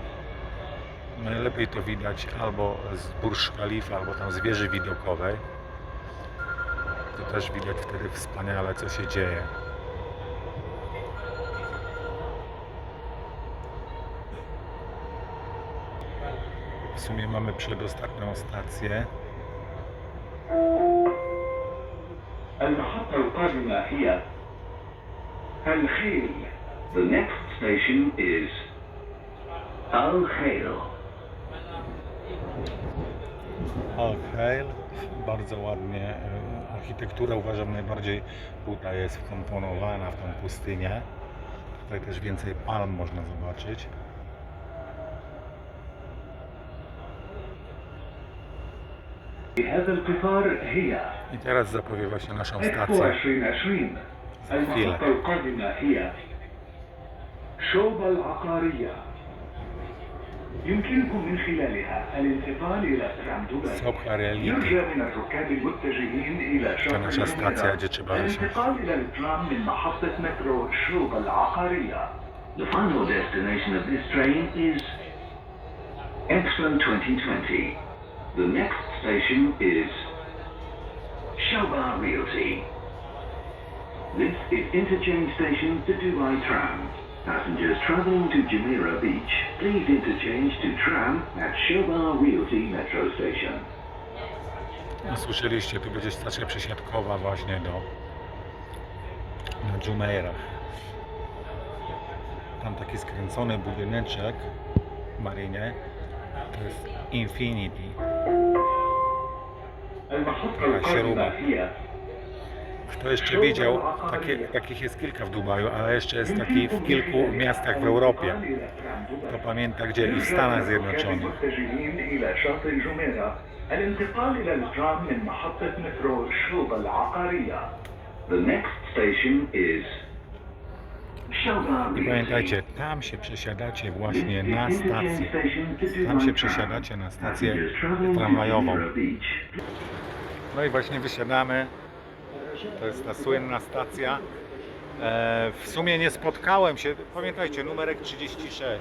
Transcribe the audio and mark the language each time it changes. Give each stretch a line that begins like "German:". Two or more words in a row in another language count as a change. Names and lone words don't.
Polish: Najlepiej to widać albo z Burj Khalifa, albo tam z wieży widokowej. To też widać wtedy wspaniale, co się dzieje. W sumie mamy przedostatnią stację.
Arabic: المحطة القادمة هي الخيل.
English: The next station is Al Khail.
Polish: Al Khail, bardzo ładnie. Architektura, uważam, najbardziej tutaj jest wkomponowana w tą pustynię. Tutaj też więcej palm można zobaczyć.
Arabic: هذا القطار هي
Polish: I teraz zapowie właśnie naszą إكسبو stację. 2020.
Arabic: المحطة القادمة هي شوبا العقارية. يمكنكم من خلالها الانتقال إلى ترام دبي. Sobha Reality. يرجى من الركاب المتجهين إلى شاطئ
Polish: nasza stacja, gdzie trzeba wysiąść.
Arabic: الانتقال إلى الترام من محطة مترو شوبا العقارية.
English: The final destination of this train is Expo 2020. The next station is Shobar Realty. This is interchange station to Dubai Tram. Passengers traveling to Jumeirah Beach, please interchange to tram at Shobar Realty Metro Station.
Polish: No, słyszeliście, tu będzie stacja przesiadkowa właśnie na Jumeirah. Tam taki skręcony budyneczek w Marinie, to jest Infinity.
Arabic: المحطة
Polish: śruba.
Arabic: القادمة هي
Polish: Kto jeszcze widział, takich jest kilka w Dubaju, ale jeszcze jest taki w kilku miastach w Europie. To pamięta gdzie i w Stanach Zjednoczonych.
Arabic: متجهين إلى شاطئ جميرة الانتقال إلى الترام من محطة مترو شوبا العقارية.
English: The next station is Shobar
Polish: I pamiętajcie, tam się przesiadacie właśnie na stację. Tam się przesiadacie na stację tramwajową. No i właśnie wysiadamy. To jest ta słynna stacja. W sumie nie spotkałem się, pamiętajcie, numerek 36.